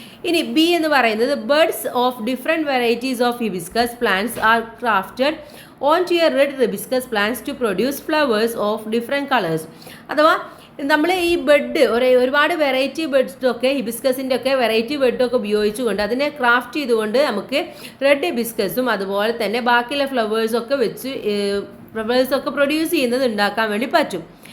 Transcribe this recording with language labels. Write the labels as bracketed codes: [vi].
[ml] ഇനി ബി എന്ന് പറയുന്നത് [en] Buds of different varieties of hibiscus plants are crafted onto a red hibiscus plants to produce flowers of different colors. [ml] അഥവാ നമ്മൾ ഈ bed ഒരുപാട് variety ബെഡ്സൊക്കെ ഹിബിസ്കസിൻ്റെ ഒക്കെ വെറൈറ്റി ബെഡൊക്കെ ഉപയോഗിച്ചുകൊണ്ട് അതിനെ ക്രാഫ്റ്റ് ചെയ്തുകൊണ്ട് നമുക്ക് റെഡ് ഹിബിസ്കസും അതുപോലെ തന്നെ ബാക്കിയുള്ള ഫ്ലവേഴ്സൊക്കെ വെച്ച് ഫ്ലവേഴ്സൊക്കെ പ്രൊഡ്യൂസ് ചെയ്യുന്നത് ഉണ്ടാക്കാൻ വേണ്ടി പറ്റും.